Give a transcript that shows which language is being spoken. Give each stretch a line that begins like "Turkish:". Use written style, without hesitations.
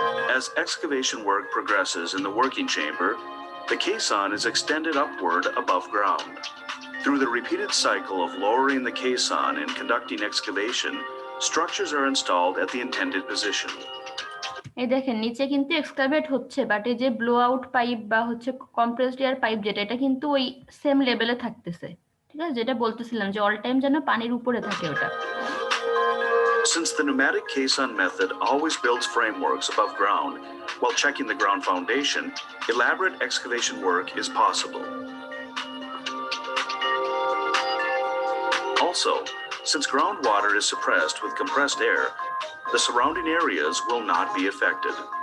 English: As excavation work progresses in the working chamber, the caisson is extended upward above ground. Through the repeated cycle of lowering the caisson and conducting excavation, structures are installed at the intended position.
Bangla: এই দেখেন নিচে কিন্তু এক্সকাভেট হচ্ছে, but এই যে blow out pipe বা হচ্ছে compressed air pipe যেটা, এটা কিন্তু ওই সেম লেভেলে থাকতেছে। ঠিক আছে, যেটা বলতেছিলাম যে অল টাইম যেন পানির উপরে থাকে ওটা।
English: Since the pneumatic caisson method always builds frameworks above ground while checking the ground foundation, elaborate excavation work is possible. Also, since groundwater is suppressed with compressed air, the surrounding areas will not be affected.